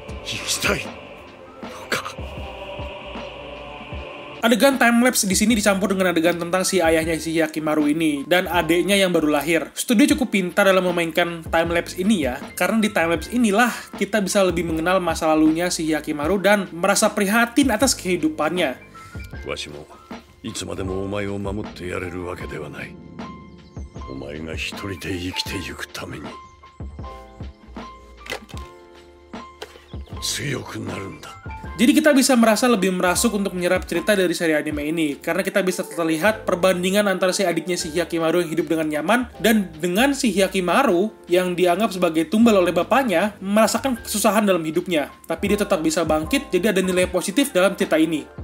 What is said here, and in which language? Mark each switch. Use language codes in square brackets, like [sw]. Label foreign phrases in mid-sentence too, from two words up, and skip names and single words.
[ja] きたいのか。 [id] Adegan timelapse di sini dicampur dengan adegan tentang si ayahnya si Hyakimaru ini dan adeknya yang baru lahir. Studio cukup pintar dalam memainkan timelapse ini ya, karena di timelapse inilah kita bisa lebih mengenal masa lalunya si Hyakimaru dan merasa prihatin atas kehidupannya. [ja] わしもいつまでもお前を守ってやれるわけではない。お前が一人で生きてゆくために強くなるんだ。 [id] Jadi kita bisa merasa lebih merasuk untuk menyerap cerita dari seri anime ini, karena kita bisa terlihat perbandingan antara si adiknya si Hyakimaru yang hidup dengan nyaman dan dengan si Hyakimaru yang dianggap sebagai tumbal oleh bapaknya merasakan kesusahan dalam hidupnya, tapi dia tetap bisa bangkit, jadi ada nilai positif dalam cerita ini.